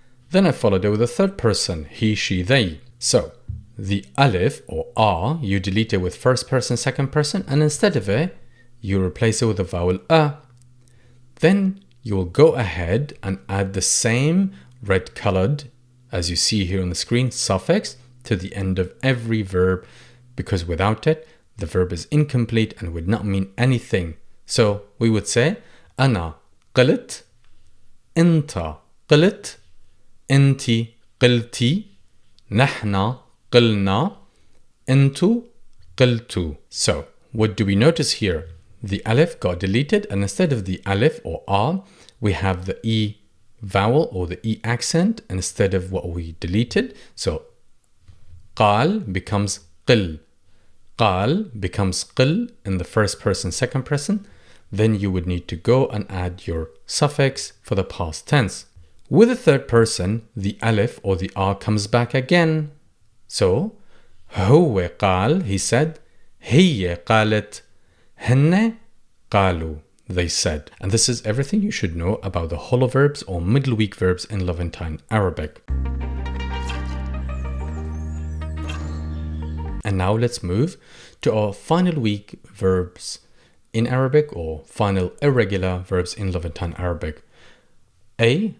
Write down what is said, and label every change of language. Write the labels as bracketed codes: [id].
[en] Then I followed it with a third person, he, she, they. So the alif or a, you delete it with first person, second person, and instead of it, you replace it with the vowel a. Then you will go ahead and add the same red colored, as you see here on the screen, suffix to the end of every verb, because without it, the verb is incomplete and would not mean anything. So we would say, [ar] أنا قلت, أنت قلت, أنتِ قلتِ, نحن قلنا, أنتم قلتوا. [en] So what do we notice here? The alif got deleted, and instead of the alif or a, we have the e vowel or the e accent instead of what we deleted. So قال becomes قل. قال becomes قل in the first person, second person. Then you would need to go and add your suffix for the past tense. With the third person, the alif or the a comes back again. [ar] So هو قال, [en] he said, [ar] هي قالت, هن قالوا, [en] they said. And this is everything you should know about the hollow verbs or middle weak verbs in Levantine Arabic. And now let's move to our final weak verbs in Arabic or final irregular verbs in Levantine Arabic. A.